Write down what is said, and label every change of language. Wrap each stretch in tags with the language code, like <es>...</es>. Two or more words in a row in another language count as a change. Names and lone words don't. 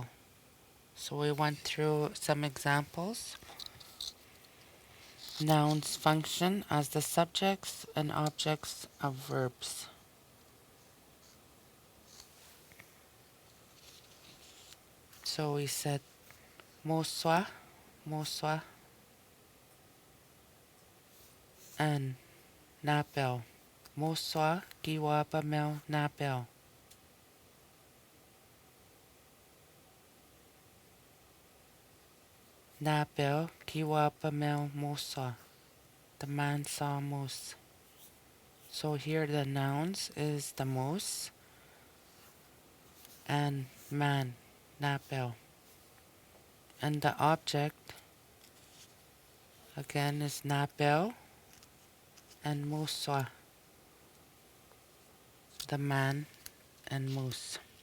<en>So we went through some examples. Nouns function as the subjects and objects of verbs. So we said moswa, moswa, and napel.</en> <mic>Moswa giwapamel napel. Napel giwapamel moswa.</mic> <en>The man saw a moose. So here the nouns is the moose and man, napel. And the object again is napel and muswa, the man and moose.</en>